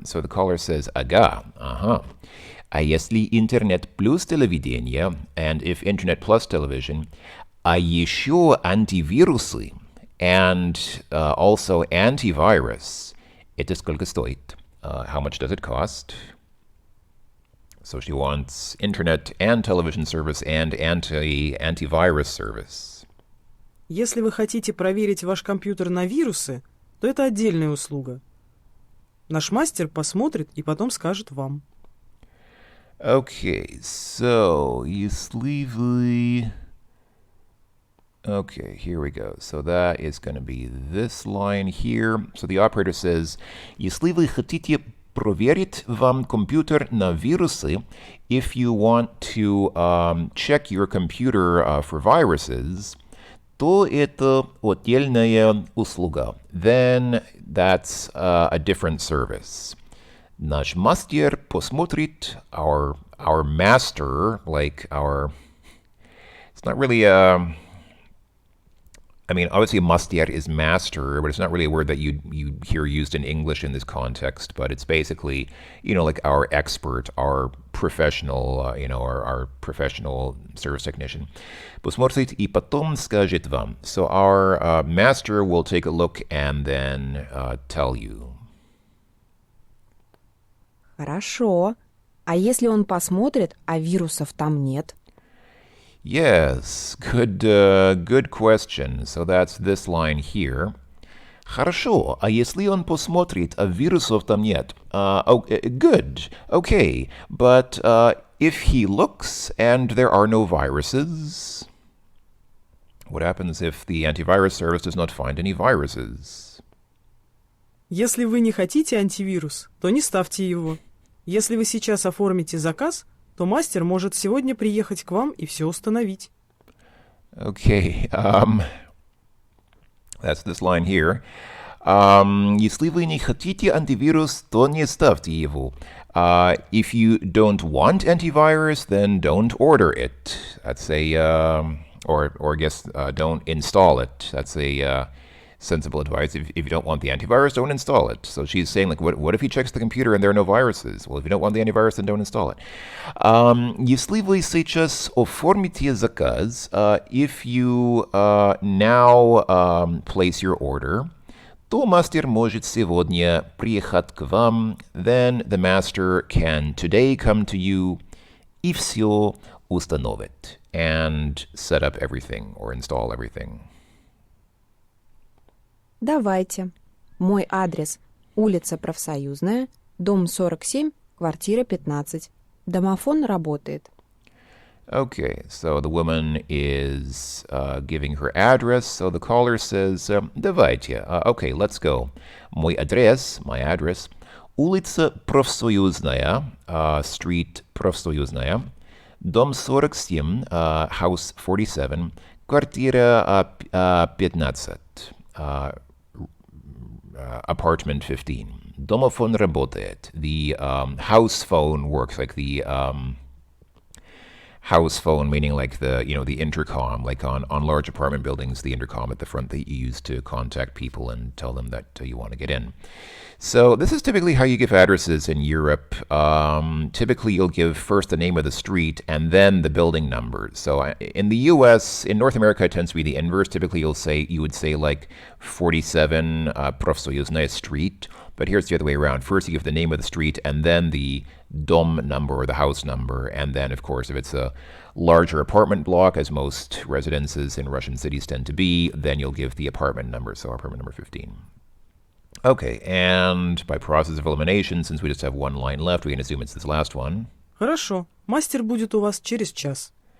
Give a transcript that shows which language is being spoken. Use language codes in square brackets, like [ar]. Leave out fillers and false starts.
[en] So the caller says, [ru] ага, ага. А если интернет плюс телевидение, [en] and if internet plus television, [ru] а еще антивирусы, [en] and also antivirus, [ru] это сколько стоит? [en] How much does it cost? So she wants internet and television service and antivirus service. [ru] Если вы хотите проверить ваш компьютер на вирусы, то это отдельная услуга. Наш мастер посмотрит и потом скажет вам. [en] Okay, so [ru] если вы... [en] Okay, here we go. So that is going to be this line here. So the operator says, [ru] если вы хотите проверить вам компьютер на вирусы, [en] if you want to check your computer for viruses, [ru] то это отдельная услуга. [en] Then that's a different service. [ru] Наш мастер посмотрит, [en] our master, like our, it's not really a, I mean, obviously, master is master, but it's not really a word that you hear used in English in this context. But it's basically, like our expert, our professional, our professional service technician. [ru] Посмотрит и потом скажет вам. [en] So our master will take a look and then tell you. [ru] Хорошо. А если он посмотрит, а вирусов там нет? [en] Yes, good question. So that's this line here. [ru] Хорошо, а если он посмотрит, а вирусов там нет? [en] Good, okay. But if he looks and there are no viruses, what happens if the antivirus service does not find any viruses? [ru] Если вы не хотите антивирус, то не ставьте его. Если вы сейчас оформите заказ, то мастер может сегодня приехать к вам и все установить. [en] Okay, that's this line here. [ru] Если вы не хотите антивирус, то не ставьте его. [en] If you don't want antivirus, then don't order it. That's or I guess don't install it. That's a sensible advice. If you don't want the antivirus, don't install it. So she's saying, like, what if he checks the computer and there are no viruses? Well, if you don't want the antivirus, then don't install it. [ru] Если вы сейчас оформите заказ, [en] if you now place your order, [ru] то мастер может сегодня приехать к вам. [en] Then the master can today come to you [ru] и все установит [en] and set up everything or install everything. [ru] Давайте. Мой адрес – улица Профсоюзная, дом 47, квартира 15. Домофон работает. [en] Okay, so the woman is giving her address. So the caller says, [ru] давайте. [en] Okay, let's go. [ru] Мой адрес, [en] my address, [ru] улица Профсоюзная, street Профсоюзная, дом 47, [en] house 47, [ru] квартира 15. [en] Apartment 15. [ru] Домофон работает. [en] The house phone works, like the house phone, meaning like the the intercom, like on large apartment buildings, the intercom at the front that you use to contact people and tell them that you want to get in. So this is typically how you give addresses in Europe. Typically, you'll give first the name of the street and then the building number. So in the U.S., in North America, it tends to be the inverse. Typically, you would say like 47 Профсоюзная Street. But here's the other way around. First, you give the name of the street and then the dom number or the house number. And then, of course, if it's a larger apartment block, as most residences in Russian cities tend to be, then you'll give the apartment number. So apartment number 15. Okay, and by process of elimination, since we just have one line left, we can assume it's this last one. [ru] Хорошо. Мастер будет у вас через час.